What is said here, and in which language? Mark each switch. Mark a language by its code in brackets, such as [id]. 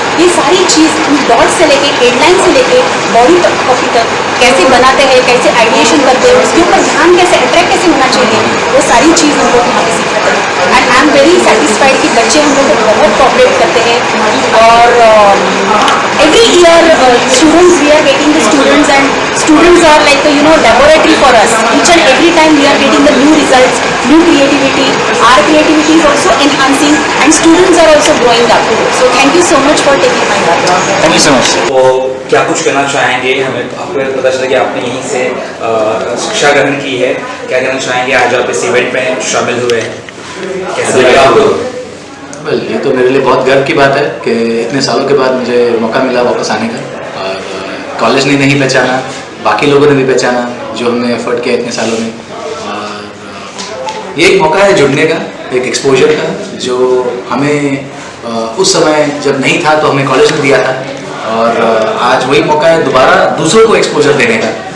[hi] ये सारी चीज़ हम डॉट से लेके हेडलाइन से लेके बॉडी कॉपी तक कैसे बनाते हैं, कैसे आइडिएशन करते हैं, उसके ऊपर ध्यान कैसे अट्रैक्ट कैसे होना चाहिए, वो सारी चीज़ हम लोग यहाँ पे सीखते हैं. [en] and I am very satisfied [hi] कि बच्चे हम लोग को बहुत कोऑपरेट करते हैं [en] और every year students we are getting the students and students are like laboratory for us. Each and every time we are getting the new results, new creativity. Our creativity is also enhancing and students are also growing up. So thank you so much for taking my part. Thank you so much. [hi] तो क्या कुछ कहना चाहेंगे, हमें आपको पता चला कि आपने यहीं से शिक्षा ग्रहण की है, क्या कहना चाहेंगे आज आप इस इवेंट में शामिल हुए हैं, कैसा लगा आपको? वेल, ये तो मेरे लिए बहुत गर्व की बात है कि इतने सालों के बाद मुझे मौका मिला वापस आने का और कॉलेज ने नहीं पहचाना, बाकी लोगों ने भी पहचाना जो हमने एफर्ट किया इतने सालों में और ये एक मौका है जुड़ने का, एक एक्सपोजर का जो हमें उस समय जब नहीं था तो हमें कॉलेज में दिया था और आज वही मौका है दोबारा दूसरों को एक्सपोजर देने का।